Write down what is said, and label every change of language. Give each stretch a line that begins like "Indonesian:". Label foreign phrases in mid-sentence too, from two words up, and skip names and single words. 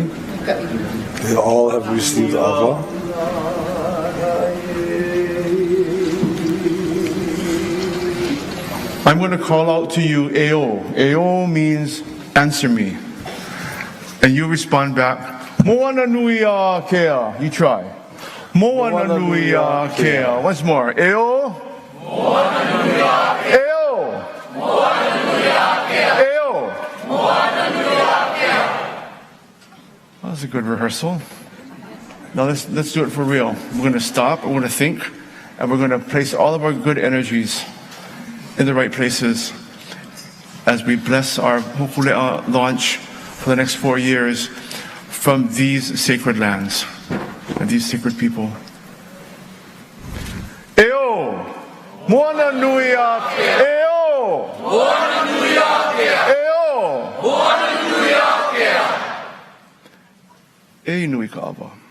English: They all have received Ava. I'm going to call out to you, Eo. Eo means answer me. And you respond back,
Hawaiian: Moana nui a kea.
English: You try.
Hawaiian: Moana nui a kea.
English: Once more. Eo.
Hawaiian: Moana nui a kea. Eo. Moana nui a kea. Eo. Moana nui a kea.
English: That was a good rehearsal. Now let's do it for real. We're going to stop, we're going to think, and we're going to place all of our good energies in the right places as we bless our Hokulea launch for the next 4 years from these sacred lands and these sacred people.
Hawaiian: Eo! Moana nui a kea! Eo! Moana nui a kea! Eo! Moana nui a kea! E nui ka ava.